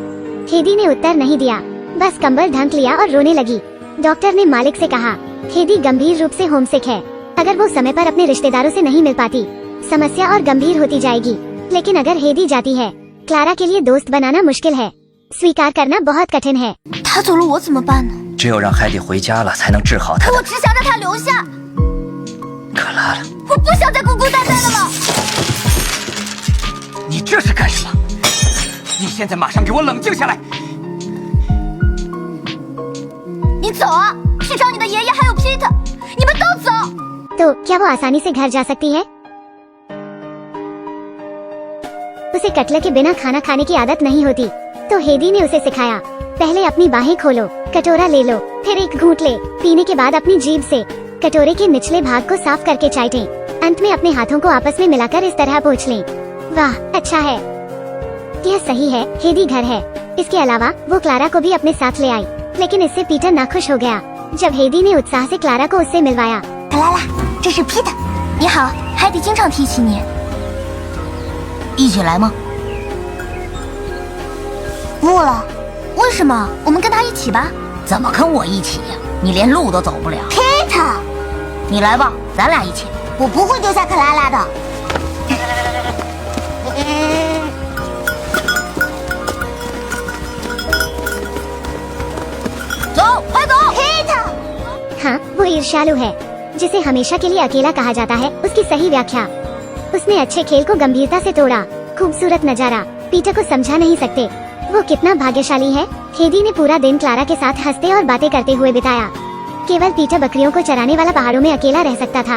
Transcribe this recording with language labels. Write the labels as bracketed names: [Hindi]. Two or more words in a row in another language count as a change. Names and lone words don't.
[Hindi] हेदी ने उत्तर नहीं दिया, बस कंबल ढक लिया और रोने लगी। डॉक्टर ने मालिक से कहा, हेदी गंभीर रूप से होमसिक है। अगर वो समय पर अपने रिश्तेदारों से नहीं मिल पाती, समस्या और गंभीर होती जाएगी। लेकिन अगर हेदी जाती है, क्लारा के लिए दोस्त बनाना मुश्किल है। स्वीकार करना बहुत कठिन है। [Chinese] 他走了我怎么办呢？只有让海蒂回家了，才能治好他我的。只想让他留下，可拉拉，我不想再孤孤单单的了。你这是干什么？你现在马上给我冷静下来！你走啊，去找你的爷爷还有 Peter， 你们都走。 [Hindi] तो क्या वो आसानी से घर जा सकती है? उसे कटलर के बिना खाना खाने की आदत नहीं होती, तो हेदी ने उसे सिखाया, पहले अपनी बाहें खोलो, कटोरा ले लो, फिर एक घूंट ले। पीने के बाद अपनी जीभ से कटोरे के निचले भाग को साफ करके चाटें। अंत में अपने हाथों को आपस में मिलाकर इस तरह पोंछ लें। वाह, अच्छा है। यह सही है, हेदी घर है। इसके अलावा वो क्लारा को भी अपने साथ ले आई, लेकिन इससे पीटर नाखुश हो गया। जब हेदी ने उत्साह से क्लारा को उससे मिलवाया। [Chinese] 克拉拉，这是 Peter。你好，海蒂经常提起你。一起来吗？不了。为什么？我们跟他一起吧。怎么跟我一起呀？你连路都走不了。Peter， 你来吧，咱俩一起。我不会丢下克拉拉的。走，快走 ，Peter。 [Hindi] हाँ, वो ईर्ष्यालु है, जिसे हमेशा के लिए अकेला कहा जाता है। उसकी सही व्याख्या। उसने अच्छे खेल को गंभीरता से तोड़ा। खूबसूरत नजारा पीटर को समझा नहीं सकते। वो कितना भाग्यशाली है। हेदी ने पूरा दिन क्लारा के साथ हंसते और बातें करते हुए बिताया। केवल पीटर बकरियों को चराने वाला पहाड़ों में अकेला रह सकता था।